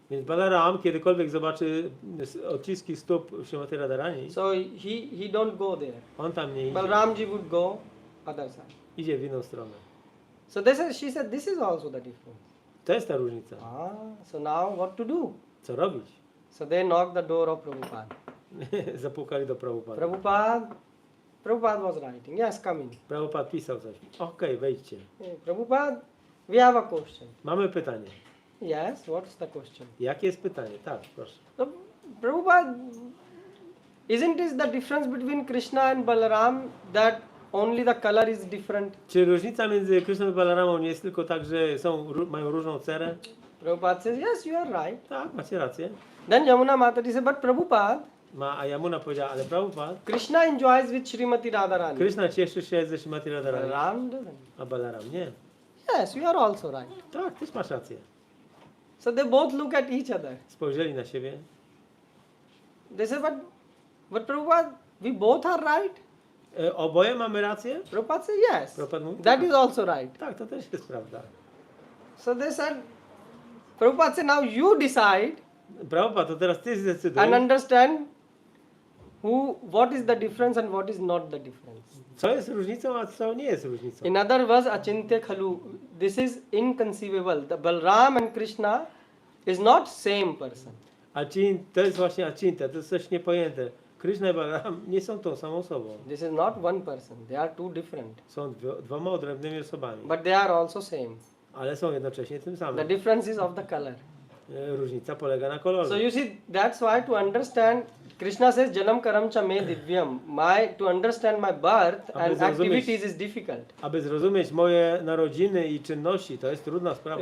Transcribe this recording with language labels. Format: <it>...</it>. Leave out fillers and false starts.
<pl>Więc Balaram, kiedykolwiek zobaczy odciski stóp Śrimati Radharani,</pl> <en>So he don't go there.</en> <pl>on tam nie idzie.</pl> <en>Balaramji would go other side.</en> <pl>Idzie w inną stronę.</pl> <en>So she said, this is also the difference.</en> <pl>To jest ta różnica.</pl> <en>So now what to do?</en> <pl>Co robić?</pl> <en>So they knocked the door of Prabhupada.</en> <pl>Zapukali do Prabhupada.</pl> <en>Prabhupada was writing. Yes, come in.</en> <pl>Prabhupada pisał coś. Okej, wejdźcie.</pl> <en>Hey, Prabhupada, we have a question.</en> <pl>Mamy pytanie.</pl> <en>Yes, what's the question?</en> <pl>Jakie jest pytanie? Tak, proszę.</pl> <en>So, Prabhupada, isn't it the difference between Krishna and Balaram that only the color is different?</en> <pl>Czy różnica między Krishną i Balaramą nie jest tylko tak, że mają różną cerę?</pl> <en>Prabhupada says, yes, you are right.</en> <pl>Tak, macie rację.</pl> <en>Then Yamuna Mataji said, but Prabhupada,</en> <pl>A Yamuna powiedziała, ale Prabhupada,</pl> <en>Krishna enjoys with Srimati Radharani.</en> <pl>Krishna cieszy się ze Śrimati Radharani,</pl> <en>Balaram doesn't.</en> <pl>a Balaram nie.</pl> <en>Yes, you are also right.</en> <pl>Tak, też masz rację.</pl> <en>So they both look at each other.</en> <pl>Spojrzeli na siebie.</pl> <en>They say, but Prabhupada, we both are right.</en> <pl>Oboje mamy rację?</pl> <en>Prabhupada says, yes.</en> <pl>Prabhupada mówi,</pl> <en>That is also right.</en> <pl>tak, to też jest prawda.</pl> <en>So they said, Prabhupada said, now you decide</en> <pl>Prabhupada, to teraz ty zdecyduj,</pl> <en>and understand what is the difference and what is not the difference.</en> <pl>co jest różnicą, a co nie jest różnicą.</pl> <en>In other words,</en> <sa>achintya khalu.</sa> <en>This is inconceivable. The Balaram and Krishna is not same person.</en> <pl>To jest właśnie acinta, to jest coś niepojęte. Krishna i Balaram nie są tą samą osobą.</pl> <en>This is not one person. They are two different.</en> <pl>Są dwoma odrębnymi osobami,</pl> <en>But they are also same.</en> <pl>ale są jednocześnie tym</pl> <en>The</en> <pl>samym.</pl> <en>difference is of the color.</en> <pl>Różnica polega na kolorze.</pl> <en>So you see, that's why to understand, Krishna says,</en> <sa>Janam karam cha me divyam.</sa> <en>To understand my birth</en> <pl>Aby</pl> <en>and</en> <pl>zrozumieć-</pl> <en>activities is difficult.</en> <pl>Aby zrozumieć moje narodziny i czynności, to jest trudna sprawa.</pl>